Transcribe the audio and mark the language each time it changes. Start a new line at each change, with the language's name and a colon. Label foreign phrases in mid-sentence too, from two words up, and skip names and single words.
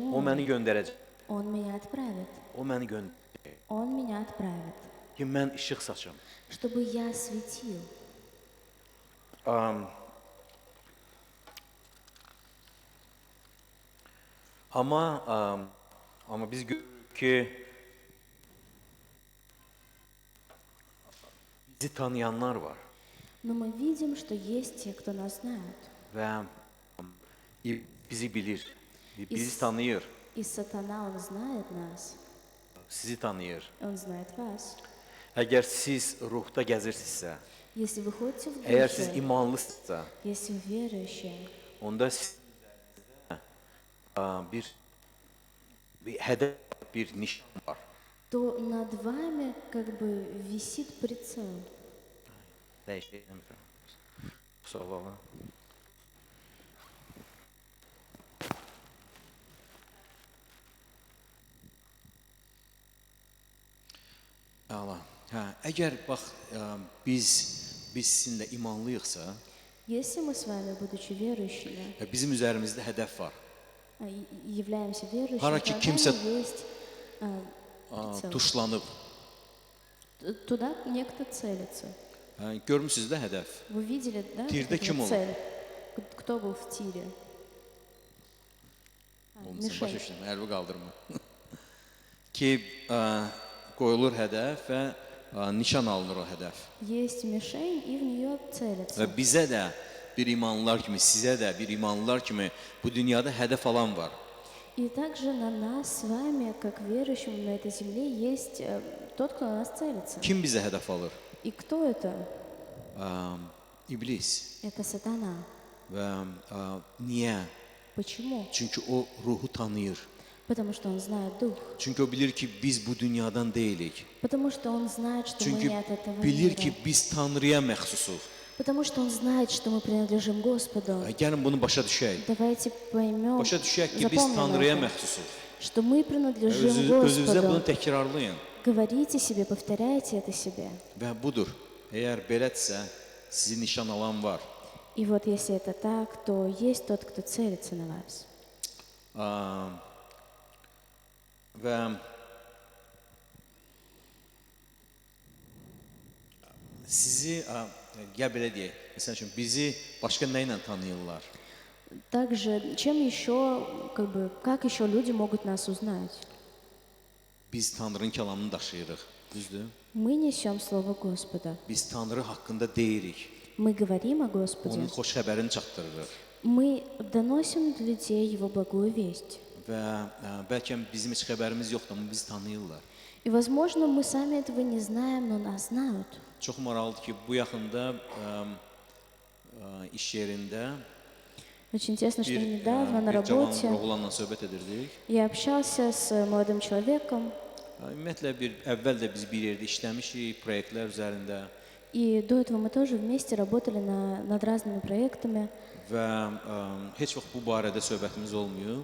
Azerbaijani: o məni göndərəcək.
Russian: Он меня отправит.
Azerbaijani: O məni göndərir
Russian: Он меня отправит,
Azerbaijani: ki, mən işıq saçım.
Russian: чтобы я светил.
Azerbaijani: Amma biz görürük ki, bizi tanıyanlar var
Russian: Но мы видим, что есть те, кто нас знают.
Azerbaijani: və bizi bilir, bizi tanıyır,
Russian: И сатана, он знает нас,
Azerbaijani: sizi tanıyır.
Russian: он знает вас.
Azerbaijani: Əgər siz ruhda gəzirsinizsə,
Russian: Если вы ходите в
Azerbaijani: əgər siz
Russian: душе,
Azerbaijani: imanlısınızsa,
Russian: если вы верующие,
Azerbaijani: onda siz bir hədəf, bir nişan var.
Russian: то над вами как бы висит прицел.
Azerbaijani: Dəyişdirəm.
Turkish: Kusura bakma.
Azerbaijani: Əla. Hə, əgər bax biz sizinlə imanlıyıqsa,
Russian: Если мы с вами, будучи верующими,
Azerbaijani: bizim üzərimizdə hədəf var.
Russian: Являемся верующими,
Azerbaijani: Hara
Russian: то
Azerbaijani: ki
Russian: над
Azerbaijani: kimsə
Russian: нами есть прицел.
Azerbaijani: tuşlanıb.
Russian: Туда некто целится.
Azerbaijani: Görmüsünüz də hədəf.
Russian: Вы видели, да,
Azerbaijani: Тирде
Russian: эту
Azerbaijani: ким
Russian: вот он? цель? Кто был в тире?
Azerbaijani: Olmusan, başa
Russian: Мишень.
Azerbaijani: düşdüm, əlbi qaldırma. Ki qoyulur hədəf və nişan alınır o hədəf.
Russian: Есть мишень, и в нее целятся.
Azerbaijani: Və bizə də bir imanlılar kimi, sizə də bir imanlılar kimi bu dünyada hədəf alan var.
Russian: И также на нас с вами, как верующим на этой земле, есть тот, кто на нас целится.
Azerbaijani: Kim bizə hədəf alır?
Russian: И кто это?
Azerbaijani: İblis.
Russian: Это сатана.
Azerbaijani: Və niyə?
Russian: Почему?
Azerbaijani: Çünki o ruhu tanıyır.
Russian: Потому что он знает дух.
Azerbaijani: Çünki o bilir ki biz bu dünyadan deyilik.
Russian: Потому что он знает, что мы
Azerbaijani: Çünki
Russian: не от этого
Azerbaijani: bilir
Russian: мира.
Azerbaijani: ki biz Tanrıya məxsusuq.
Russian: Потому что он знает, что мы принадлежим Господу.
Azerbaijani: Gəlin bunu başa düşək.
Russian: Давайте поймем,
Azerbaijani: Başa düşək ki biz
Russian: запомним
Azerbaijani: Tanrıya
Russian: это,
Azerbaijani: məxsusuq.
Russian: что мы принадлежим
Azerbaijani: Özünüzə bunu
Russian: Господу.
Azerbaijani: təkrarlayın.
Russian: Говорите себе, повторяйте это себе.
Azerbaijani: Və budur. Əgər belədirsə, sizi nişan alan var.
Russian: И вот если это так, то есть тот, кто целится на вас.
Azerbaijani: Və sizi, gəl belə deyək, məsəl üçün bizi başqa nə ilə tanıyırlar?
Russian: Также, чем еще, как еще люди могут нас узнать?
Azerbaijani: Biz Tanrının kəlamını daşıyırıq, düzdür?
Russian: Мы несем Слово Господа.
Azerbaijani: Biz Tanrı haqqında deyirik,
Russian: Мы говорим о Господе.
Azerbaijani: onun xoş xəbərini çatdırırıq.
Russian: Мы доносим для людей Его благую весть.
Azerbaijani: Və bəlkə bizim heç xəbərimiz yoxdur, amma bizi tanıyırlar.
Russian: И, возможно, мы сами этого не знаем, но нас знают.
Azerbaijani: Çox maraqlıdır ki, bu yaxında iş yerində
Russian: Очень интересно, что
Azerbaijani: bir
Russian: недавно на
Azerbaijani: cavan
Russian: работе
Azerbaijani: oğlanla söhbət edirdik.
Russian: я общался с молодым человеком,
Azerbaijani: Ümumiyyətlə əvvəl də biz bir yerdə işləmişik, proyektlər üzərində
Russian: и до этого мы тоже вместе работали над разными проектами.
Azerbaijani: və heç vaxt bu barədə söhbətimiz olmuyor.